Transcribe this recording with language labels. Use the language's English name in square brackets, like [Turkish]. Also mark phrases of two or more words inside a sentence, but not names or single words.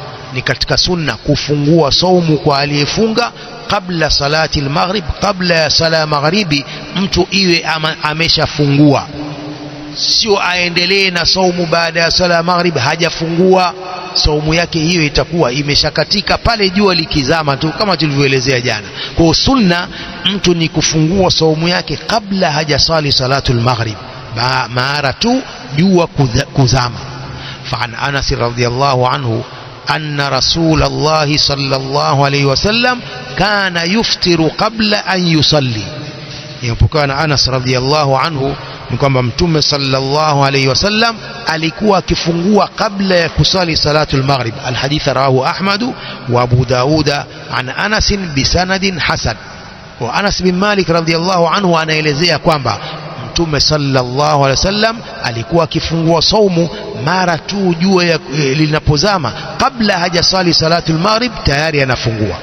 [Swahili] ni katika sunna kufungua saumu kwa aliyefunga kabla [Arabic] صلاة المغرب, [Swahili] kabla ya sala magharibi mtu iwe ameshafungua, sio aendelee na saumu baada ya sala maghrib hajafungua. Saumu yake hiyo itakuwa imeshakatika pale jua likizama tu, kama tulivyoelezea jana. Kwa sunna mtu ni kufungua saumu yake kabla hajasali [Arabic] صلاة المغرب, [Swahili] mara tu jua kuzama. [Arabic] فعن أنس رضي الله عنه أن رسول الله صلى الله عليه وسلم كان يفطر قبل أن يصلي. يقول أنس رضي الله عنه [Swahili] ni kwamba Mtume [Arabic] صلى الله عليه وسلم [Swahili] alikuwa akifungua kabla ya kusali [Arabic] صلاة المغرب. الحديث رواه أحمد وأبو داود عن أنس بسند حسن. [Swahili] Wa Anas bin Malik [Arabic] رضي الله عنه [Swahili] anaelezea kwamba Mtume [Arabic] صلى الله عليه وسلم [Swahili] alikuwa akifungua saumu mara tu jua linapozama, kabla hajasali [Arabic] صلاة المغرب [Swahili] tayari anafungua.